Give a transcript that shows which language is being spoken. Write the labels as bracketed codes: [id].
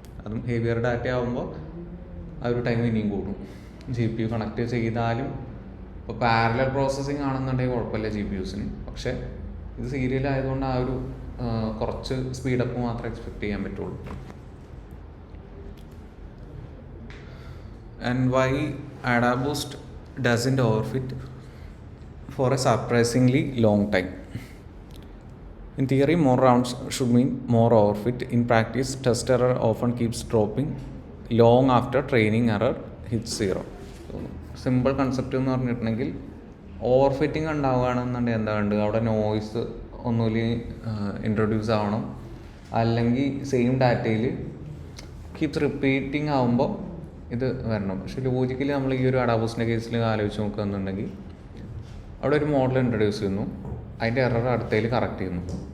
[ml] അതും heavier data ആകുമ്പോൾ ആ ഒരു ടൈം ഇനിയും കൂടും. GPU കണക്ട് ചെയ്താലും ഇപ്പോൾ പാരലൽ പ്രോസസ്സിങ് ആണെന്നുണ്ടെങ്കിൽ കുഴപ്പമില്ല GPUസിന്. പക്ഷേ ഇത് സീരിയൽ ആയതുകൊണ്ട് ആ ഒരു കുറച്ച് സ്പീഡപ്പ് മാത്രമേ എക്സ്പെക്ട് ചെയ്യാൻ പറ്റുള്ളൂ. [en] And why AdaBoost doesn't overfit for a surprisingly long time. In theory, more rounds should mean more overfit. In practice, test error often keeps dropping long after training error hits 0. [ml] Simple concept എന്ന് പറഞ്ഞിട്ടുണ്ടെങ്കിൽ overfitting ഉണ്ടാവുകയാണെന്നുണ്ടെങ്കിൽ എന്താ വേണ്ടത്, അവിടെ noise ഒന്നുമില്ല introduce ആവണം, അല്ലെങ്കിൽ same ഡാറ്റയിൽ keeps repeating ആകുമ്പോൾ ഇത് വരണം. പക്ഷേ ലോജിക്കലി നമ്മൾ ഈ ഒരു AdaBoostൻ്റെ കേസിൽ ആലോചിച്ച് നോക്കുകയെന്നുണ്ടെങ്കിൽ അവിടെ ഒരു മോഡൽ ഇൻട്രൊഡ്യൂസ് ചെയ്യുന്നു, അതിൻ്റെ എറർ അടുത്തതിൽ കറക്റ്റ് ചെയ്യുന്നു.